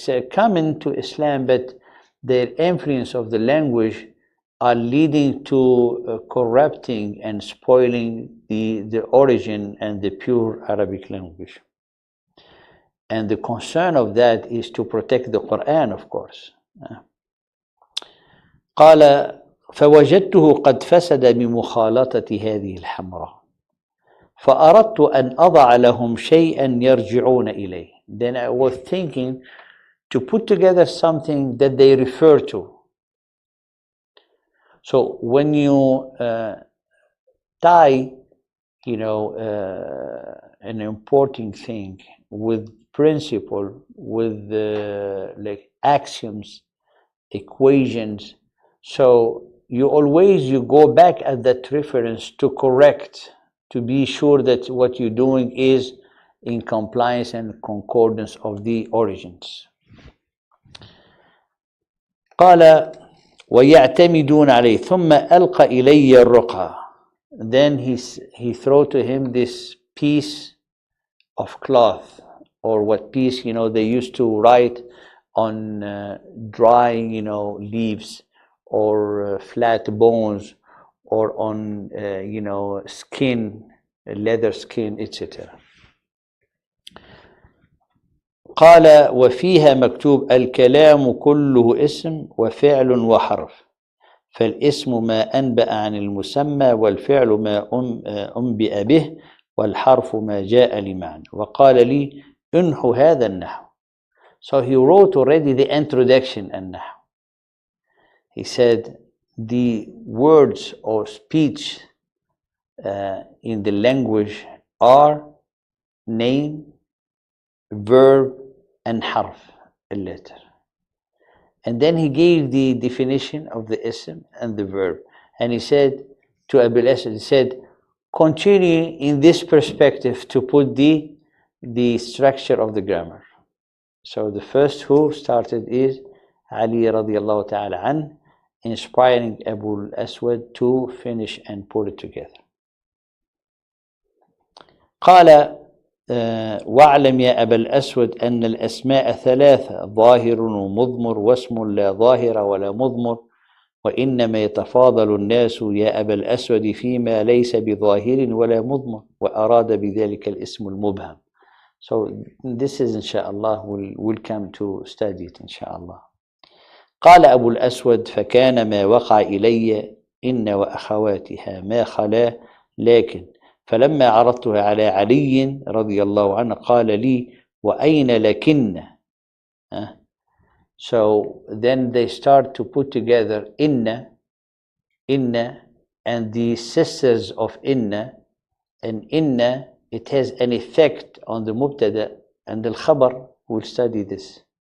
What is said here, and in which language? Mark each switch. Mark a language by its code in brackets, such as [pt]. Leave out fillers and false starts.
[en] coming to Islam, but their influence of the language are leading to corrupting and spoiling the origin and the pure Arabic language. And the concern of that is to protect the Quran, of course. [ar] قال فوجدته قد فسد بمخالطة هذه الحمراء فأردت أن أضع لهم شيئا يرجعون إليه. [en] Then I was thinking to put together something that they refer to. So when you tie, an important thing with principle, with like axioms, equations, so you go back at that reference to correct, to be sure that what you're doing is in compliance and concordance of the origins. [ar] قال ويعتمدون عليه ثم ألقى إلي الرقعة. [en] Then he threw to him this piece of cloth, or what piece, they used to write on dry, leaves, or flat bones, or on, skin, leather skin, etc. [ar] قال وفيها مكتوب الكلام كله اسم وفعل وحرف فالاسم ما أنبأ عن المسمى والفعل ما أنبئ به والحرف ما جاء لمعنى وقال لي انحو هذا النحو. [en] So he wrote already the introduction النحو. He said the words or speech in the language are name, verb, and harf, a letter. And then he gave the definition of the ism and the verb. And he said to Abil Asad, he said, continue in this perspective to put the structure of the grammar. So the first who started is Ali radiallahu ta'ala an, inspiring Abu al-Aswad to finish and put it together. [ar] قال واعلم يا أبا الأسود أن الأسماء ثلاثة ظاهر ومضمر واسم لا ظاهر ولا مضمر وإنما يتفاضل الناس يا أبا الأسود فيما ليس بظاهر ولا مضمر وأراد بذلك الاسم المبهم. [en] So this is inshallah we'll come to study it inshallah. [ar] قال أبو الأسود فكان ما وقع إلي إن وأخواتها ما خلا لكن فلما عرضتها على علي رضي الله عنه قال لي وأين لكن. [en] So then they start to put together inna and the sisters of inna, and inna it has an effect on the mubtada and the khabar. We'll study this.